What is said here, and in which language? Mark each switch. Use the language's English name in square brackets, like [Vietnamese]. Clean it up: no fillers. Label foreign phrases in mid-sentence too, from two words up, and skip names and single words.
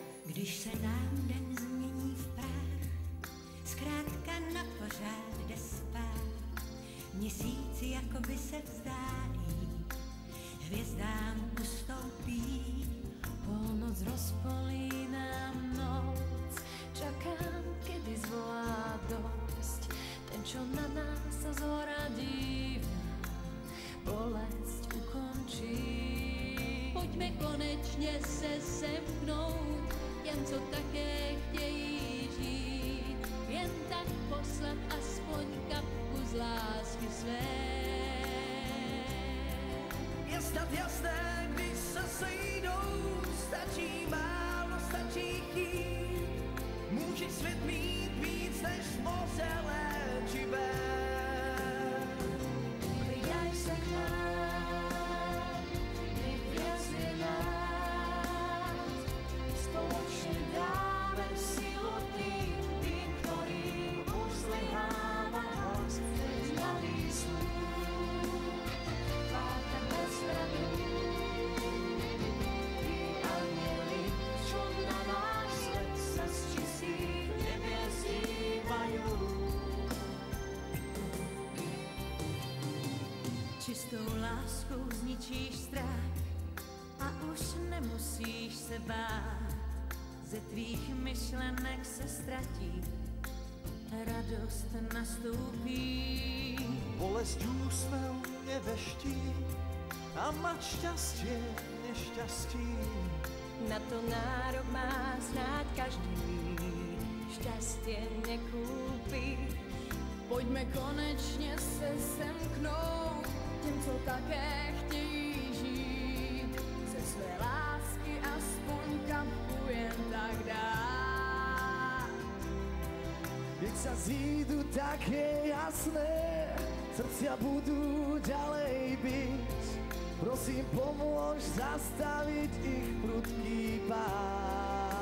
[Czech] Když se nám den změní v prach, zkrátka na pořád jde spát. Měsíci jakoby se vzdálí, hvězdám ustoupí. [Slovak] Polnoc rozpolí nám noc, čakám, kedy zvolá dosť. Ten, čo na nás sa zhora dívá, bolesť ukončí. [Czech] Pojďme konečně se semknout, jen co také chtějí žít. Jen tak poslat aspoň kapku z lásky své. Je snad jasné, když se sejdou, stačí málo, stačí chtít. Může svět mít víc než moře léčivé. [Slovak] Pridaj sa k nám, nech viac je nás. Spoločne dáme silu tým, ktorým už zlyháva noc. Veď mladý slúb, váta bez zbraní. Tí anjeli, čo na náš svet sa z čistých nebies dívajú. [Czech] Čistou láskou zničíš strach a už nemusíš se bát. Ze tvých myšlenek se ztratí, radost nastoupí. [Slovak] Bolesť úsmev neveští a mať šťastie nešťastí. Na to nárok má snáď každý, šťastie nekúpi. [Czech] Pojďme konečně se semknout, těm, co také chtějí žít. Ze své lásky aspoň kapku jen tak dát. [Slovak] Keď sa zídu také jasné, srdcia budú ďalej byť. Prosím, pomôž zastaviť ich prudký pád.